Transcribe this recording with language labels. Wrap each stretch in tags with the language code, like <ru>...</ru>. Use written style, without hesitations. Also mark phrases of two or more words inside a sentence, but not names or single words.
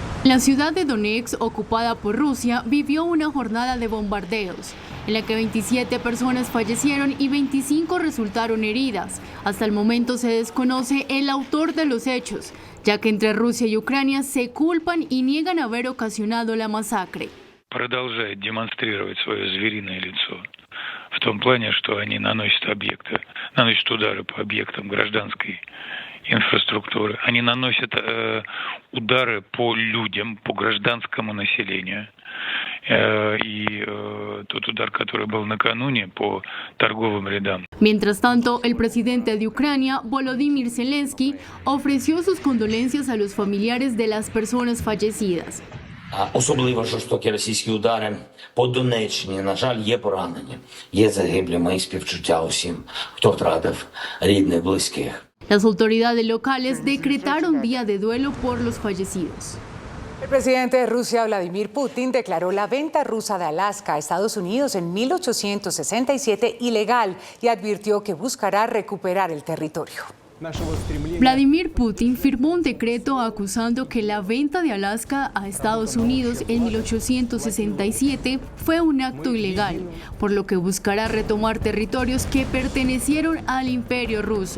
<es>La ciudad de Donetsk, ocupada por Rusia, vivió una jornada de bombardeos, en la que 27 personas fallecieron y 25 resultaron heridas. Hasta el momento se desconoce el autor de los hechos, ya que entre Rusia y Ucrania se culpan y niegan haber ocasionado la masacre.</es> <ru>Продолжает демонстрировать свое звериное лицо в том плане, что они наносят удары по объектам гражданской инфраструктуры. Они наносят удары по людям, по гражданскому населению. Y тот удар, который был накануне по торговым рядам.</ru> <es>Mientras tanto, el presidente de Ucrania, Volodymyr Zelensky, ofreció sus condolencias a los familiares de las personas fallecidas.</es> <uk>Особливо жорстокі російські удари по Донеччині. На жаль, є поранені, є загиблі. Мої співчуття усім, хто втратив рідних, близьких.</uk> <es>Las autoridades locales decretaron día de duelo por los fallecidos. El presidente de Rusia, Vladimir Putin, declaró la venta rusa de Alaska a Estados Unidos en 1867 ilegal y advirtió que buscará recuperar el territorio. Vladimir Putin firmó un decreto acusando que la venta de Alaska a Estados Unidos en 1867 fue un acto ilegal, por lo que buscará retomar territorios que pertenecieron al Imperio Ruso.</es>